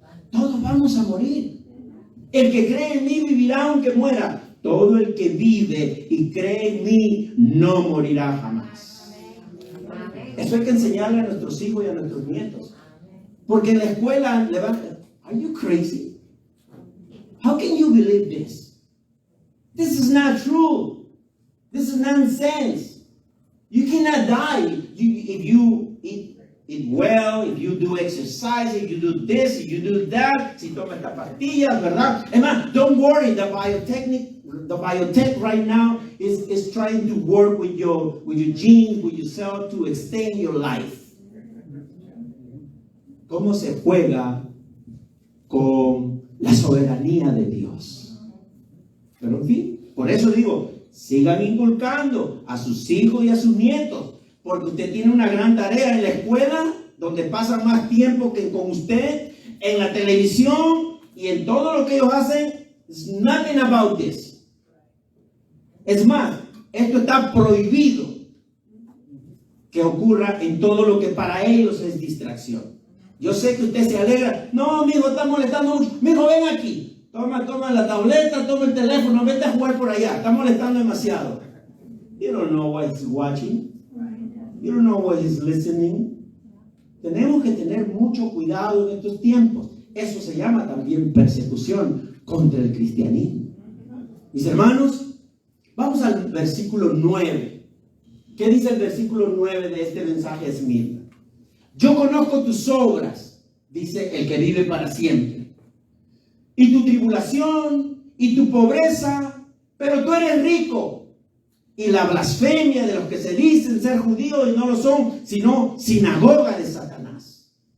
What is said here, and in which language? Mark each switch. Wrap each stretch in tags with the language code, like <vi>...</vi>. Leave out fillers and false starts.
<es>Todos vamos a morir. El que cree en mí vivirá aunque muera. Todo el que vive y cree en mí no morirá jamás. Eso hay que enseñarle a nuestros hijos y a nuestros nietos. Porque en la escuela le van a...</es> <en>Are you crazy? How can you believe this? This is not true. This is nonsense. You cannot die if you eat well, if you do exercise, if you do this, if you do that,</en> <es>si toma esta pastilla, ¿verdad? Es más,</es> <en>don't worry, the biotech right now is trying to work with your genes, with your cells to extend your life.</en> <es>¿Cómo se juega con la soberanía de Dios? Pero en fin, por eso digo, sigan inculcando a sus hijos y a sus nietos, porque usted tiene una gran tarea en la escuela, donde pasan más tiempo que con usted, en la televisión y en todo lo que ellos hacen.</es> <en>It's nothing about this.</en> <es>Es más, esto está prohibido que ocurra en todo lo que para ellos es distracción. Yo sé que usted se alegra. No, mijo, está molestando mucho. Mijo, ven aquí. Toma la tableta, toma el teléfono, vete a jugar por allá. Está molestando demasiado.</es> <en>You don't know what he's watching. You don't know what he's listening.</en> <es>Tenemos que tener mucho cuidado en estos tiempos. Eso se llama también persecución contra el cristianismo. Mis hermanos, vamos al versículo 9. ¿Qué dice el versículo 9 de este mensaje de Esmirna? Yo conozco tus obras, dice el que vive para siempre, y tu tribulación y tu pobreza, pero tú eres rico, y la blasfemia de los que se dicen ser judíos y no lo son, sino sinagoga de Satanás.</es>